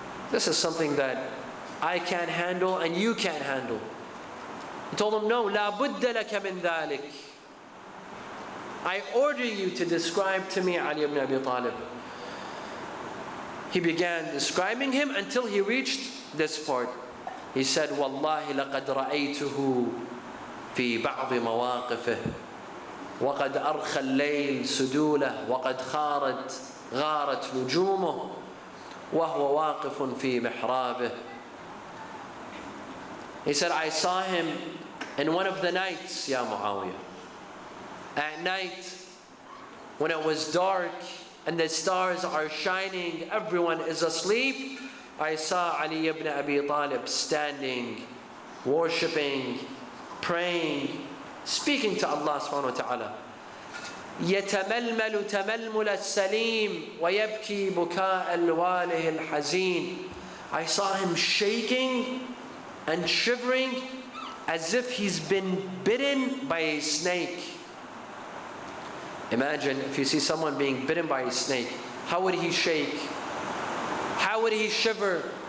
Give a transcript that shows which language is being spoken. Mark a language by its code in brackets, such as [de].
[en] This is something that I can't handle and you can't handle. He told him, no, [ar] la budda laka min dhalik. [en] I order you to describe to me Ali ibn Abi Talib. He began describing him until he reached this part. He said, [ar] Wallahi laqad ra'aytuhu fi ba'd mawaqifih وقد أرخى الليل سدوله وقد غارت نجومه وهو واقف في محرابه. [en] He said, I saw him in one of the nights, Ya Muawiyah. At night, when it was dark and the stars are shining, everyone is asleep, I saw Ali ibn Abi Talib standing, worshipping, praying, speaking to Allah subhanahu wa ta'ala. [ar] يتململ تململ السليم ويبكي بكاء الواله الحزين. [en] I saw him shaking and shivering as if he's been bitten by a snake. Imagine if you see someone being bitten by a snake, how would he shake? How would he shiver?